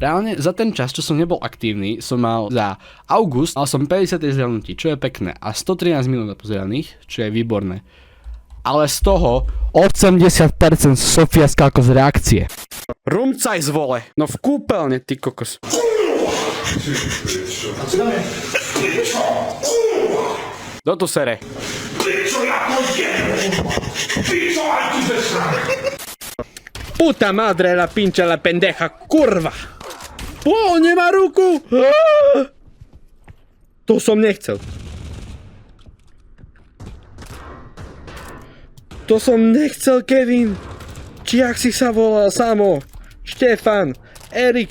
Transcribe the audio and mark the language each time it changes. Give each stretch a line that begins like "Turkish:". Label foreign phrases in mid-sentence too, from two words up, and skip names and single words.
Slovak: Reálne za ten čas, čo som nebol aktívny, som mal za august, mal som 50 zhľadnutí, čo je pekné, a 113 minút pozeraných, čo je výborné. Ale z toho 80% Sofia Skalko z reakcie. Rumcaj zvole, no v kúpeľne, ty kokos. Do tu sere.
Spanish: Puta madre la pinche la pendeja,
Slovak: kurva. Nemá ruku. To som nechcel. To som nechcel, Kevin. Či jak si sa volal, Samo, Štefan, Erik.